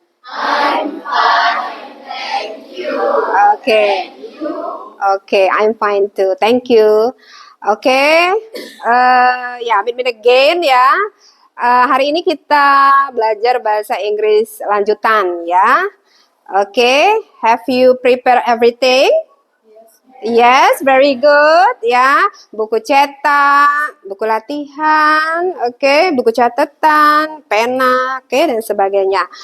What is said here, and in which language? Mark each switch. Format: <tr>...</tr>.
<en>I'm fine, thank you. Okay. Okay, I'm fine too. Thank you. Okay. Meet me again ya.</en> <id>Hari ini kita belajar bahasa Inggris lanjutan ya.</id> <en>Okay, have you prepared everything? Yes, very good ya.</en> <id>Buku cetak, buku latihan, buku catatan, pena, dan sebagainya.</id>